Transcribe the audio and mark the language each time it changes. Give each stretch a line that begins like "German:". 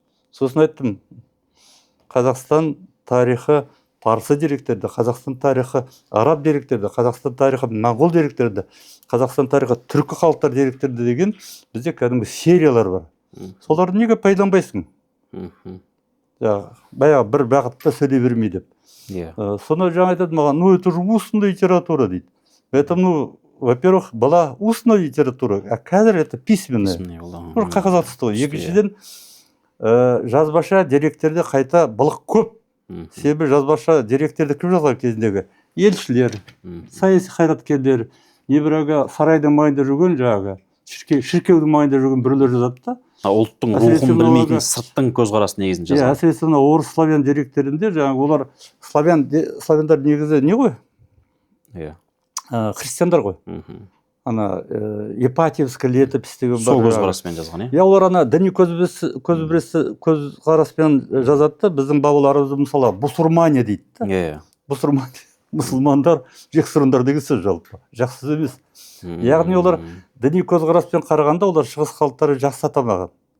Kazakh: Сосын айттым, Қазақстан тарихы парсы деректерді, Қазақстан тарихы араб деректерді, Қазақстан тарихы моңғол деректерді, Қазақстан тарихы түркі халықтар деректерді деген бізде кәдімгі сериялар бар. Соларды неге пайдаланбайсың? Баяғы бір бағытта сөйлей бермей деп. Соны жаңа айтады маған,
Russian: это же устная литература
Kazakh: дейді.
Russian: Это, во-первых, была устная литература, а
Kazakh: қазір
Russian: это письменная.
Kazakh: Қағазға түсті ғой. Екіншіден, жазбаша деректерде қайта былық көп. Себебі жазбаша деректерді кім жазған кезіндегі? Елшілер, саяси қайраткерлер, небірәгі сарайдың маңында жүрген жаңағы, шіркеудің маңында жүрген біреулер жазады да. Ұлттың рухын білмейтін сырттың көзқарасы негізінде жазған. Әсіресе орыс славян деректерінде жаңағы олар славяндар негізі не ғой? Христиандар ғой. Ана Ипатьевский летопись деген бар. Сол көзқараспен жазған, олар ана діни көзқараспен жазады да, біздің бабаларымыз мысалы бусурмане дейді. Бусурмане, мұсылмандар, жексұрындар деген сөз жалпы. Жақсы сөз емес. Яғни олар діни көзқараспен қарағанда олар шығыс халықтары жақсы атамаған.